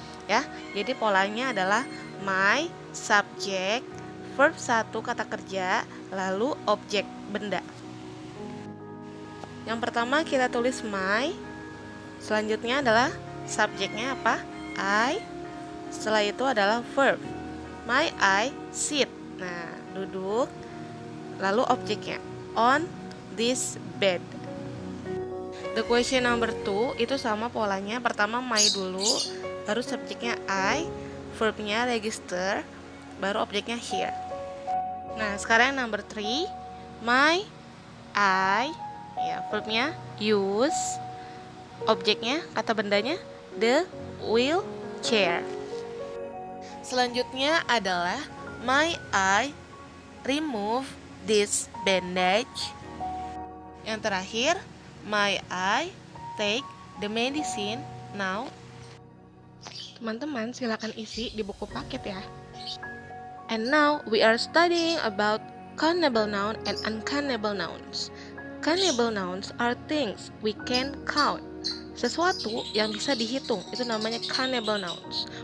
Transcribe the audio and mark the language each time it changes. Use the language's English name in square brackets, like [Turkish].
[Indonesian] Ya, jadi polanya adalah my, subject, verb 1 kata kerja, lalu objek benda. Yang pertama kita tulis my, selanjutnya adalah subjeknya apa? I, setelah itu adalah verb. [English] My I sit. [Indonesian] Nah, duduk. Lalu objeknya [English] on this bed. The question number 2 [Indonesian] itu sama polanya. Pertama my dulu, baru subjeknya I, verbnya register, baru objeknya here. Nah, sekarang number 3, my, I, ya, verbnya use, objeknya, kata bendanya, the wheelchair. Selanjutnya adalah [English] my I remove this bandage. [Indonesian] Yang terakhir, [English] my I take the medicine now. [Indonesian] Teman-teman silakan isi di buku paket ya. [English] And now we are studying about countable noun and uncountable nouns. Countable nouns are things we can count. [Indonesian] Sesuatu yang bisa dihitung, itu namanya countable nouns.